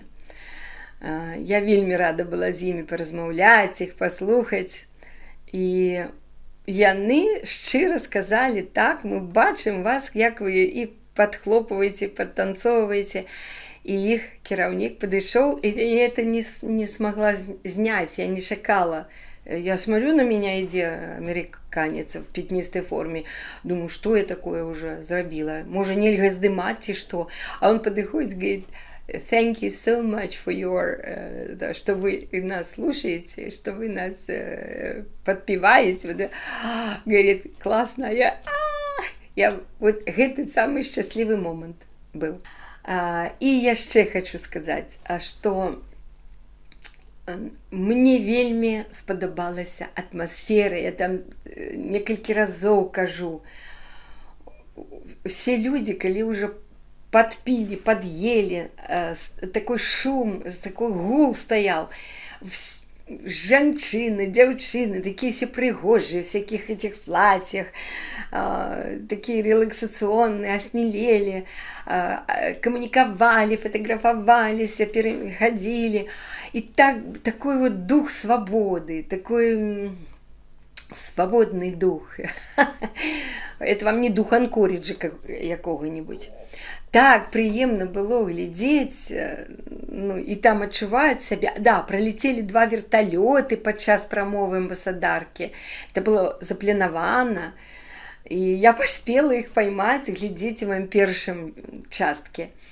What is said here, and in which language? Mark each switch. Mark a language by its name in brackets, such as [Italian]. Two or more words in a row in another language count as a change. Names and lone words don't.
[Belarusian] Я вельмі рада была з імі паразмаўляць, іх паслухаць. І яны шчыра сказалі, так, мы бачым вас, як вы і падхлопваеце, падтанцоўваеце. І іх кіраўнік падышоў, і я [Russian] это не смогла [Belarusian] зняць, я не чакала. [Russian] Я смотрю, на меня [Belarusian] ідзе амерыканец [Russian] в пятнистой форме. Думаю, что я такое уже зрабіла? [Belarusian] Можа, нельга здымаць ці што? [Russian] А он падыходзіць, говорит, [English] thank you so much for your, [Russian] что вы нас слушаете, что вы нас подпеваете. Говорит, классно. Я вот гэты самый счастливый момент был. [Belarusian] І яшчэ хочу сказаць, што мне вельмі спадабалася атмасфера. Я там некалькі разоў кажу. [Russian] Все люди, [Belarusian] калі ўжо [Russian] подпили, подъели, такой шум, такой гул стоял. [Belarusian] Жанчыны, дзяўчыны, [Russian] такие все прыгожие, в всяких этих платьях, такие релаксационные, осмелели, коммуниковали, фотографовались, переходили. И такой вот дух свободы, такой свободный дух. Это вам не дух Анкоріджа якога-нибудь. [Belarusian] Так прыемна было глядзець, ну, і там адчуваць сябе. [Russian] Да, пролетели [Belarusian] 2 верталёты падчас прамовы амбасадаркі. [Russian] Это было запланавана. [Belarusian] І я паспела іх поймаць, глядзіць у маім першым частке.